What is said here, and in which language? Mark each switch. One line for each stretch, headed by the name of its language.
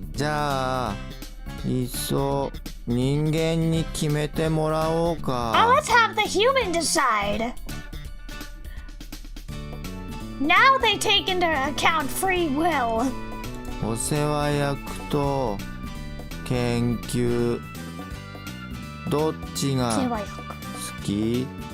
Japanese: じゃあいっそ人間に決めてもらおうか。
English: Oh, let's have the human decide. Now they take into account free will.
Japanese: お世話役と研究どっちが好き？